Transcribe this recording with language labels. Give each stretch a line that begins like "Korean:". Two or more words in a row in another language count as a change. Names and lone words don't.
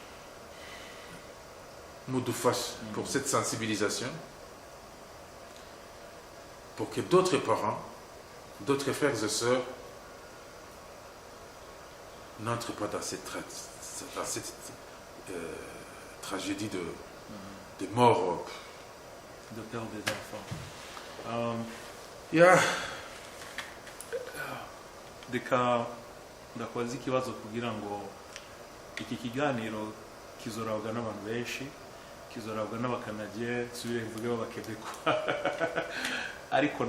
French: Nous nous fasse pour cette sensibilisation, pour que d'autres parents, d'autres frères et sœurs n'entrent pas dans cette tragédie de mort. De perdre des enfants.
Rundi: Reka ndakubaza ikibazo kugira ngo iki kiganiro kizorabwa n'abantu benshi, kizorabwa n'abakanadiye, subire mvuge b'abakebekwa ariko